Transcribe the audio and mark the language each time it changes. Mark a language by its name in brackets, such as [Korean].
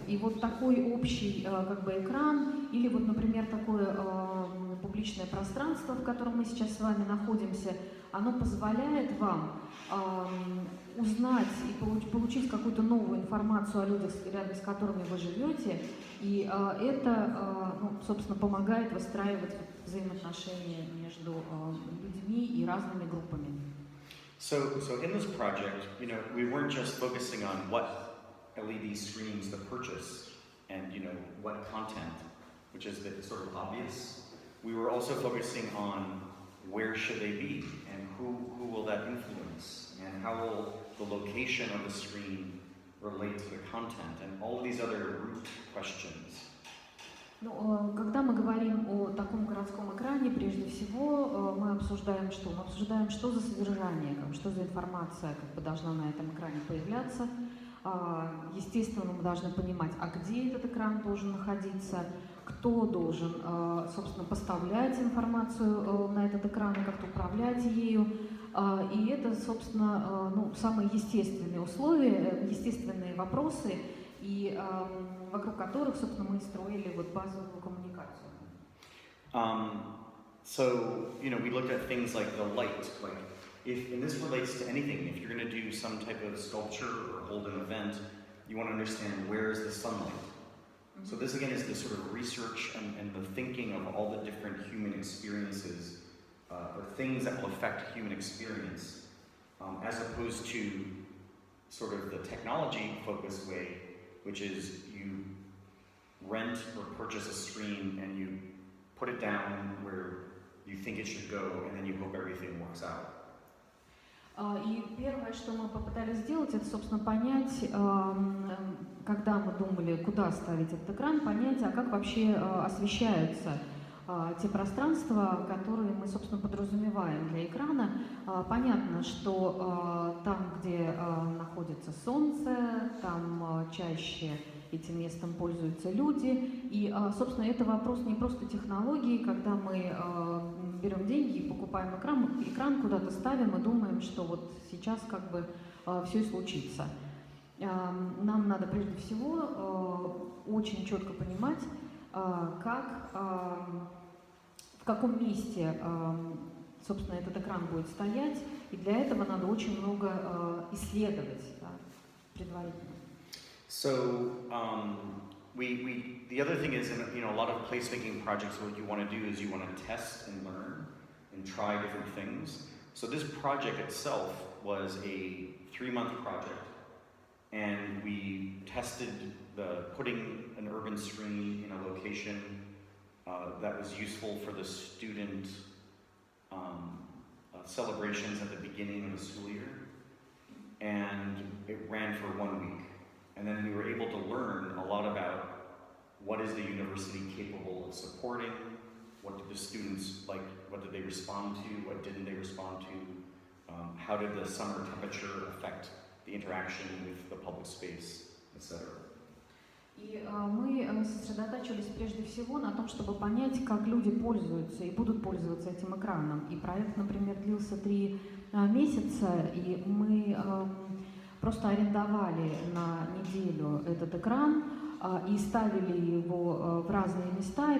[Russian] И вот такой общий как бы экран или вот, например, такое публичное пространство, в котором мы сейчас с вами находимся, оно позволяет вам узнать и получить какую-то новую информацию о людях, рядом с которыми вы живете, и это, собственно, помогает выстраивать взаимоотношения между людьми и разными группами. [English] So in this project, we weren't just focusing on what LED screens to purchase and what content, which is the sort of obvious. We were also focusing on where should they be and who will that influence and how will the location of the screen relate to the content and all of these other root questions. [Russian] Ну, когда мы говорим о таком городском экране, прежде всего мы обсуждаем что? Мы обсуждаем, что за содержание, что за информация должна на этом экране появляться. Естественно, мы должны понимать, где этот экран должен находиться, кто должен, собственно, поставлять информацию на этот экран, как-то управлять ею. И это, собственно, самые естественные условия, естественные вопросы, и вокруг которых, собственно, мы строили базовую коммуникацию. [English] So, we looked at things like the light, and this relates to anything. If you're going to do some type of sculpture or hold an event, you want to understand where is the sunlight. So this again is the sort of research and the thinking of all the different human experiences or things that will affect human experience, as opposed to sort of the technology-focused way, which is you rent or purchase a screen and you put it down where you think it should go, and then you hope everything works out. [Russian] И первое, что мы попытались сделать, это, собственно, понять, когда мы думали, куда ставить этот экран, понять, как вообще освещаются те пространства, которые мы, собственно, подразумеваем для экрана. Понятно, что там, где находится солнце, там чаще этим местом пользуются люди. И, собственно, это вопрос не просто технологии, когда мы берем деньги и покупаем экран куда-то ставим и думаем, что вот сейчас все и случится. Нам надо прежде всего очень четко понимать, в каком месте, собственно, этот экран будет стоять, и для этого надо очень много исследовать предварительно. [English] So, the other thing is, in a lot of placemaking projects, what you want to do is you want to test and learn and try different things. So this project itself was a 3-month project, and we tested putting an urban screen in a location that was useful for the student celebrations at the beginning of the school year, and it ran for 1 week. And then we were able to learn a lot about what is the university capable of supporting, what did the students like, what did they respond to, what didn't they respond to, how did the summer temperature affect the interaction with the public space, etc. [Russian] И мы сосредотачивались прежде всего на том, чтобы понять, как люди пользуются и будут пользоваться этим экраном. И проект, например, длился 3 месяца, и мы просто арендовали на неделю этот экран и ставили его в разные места.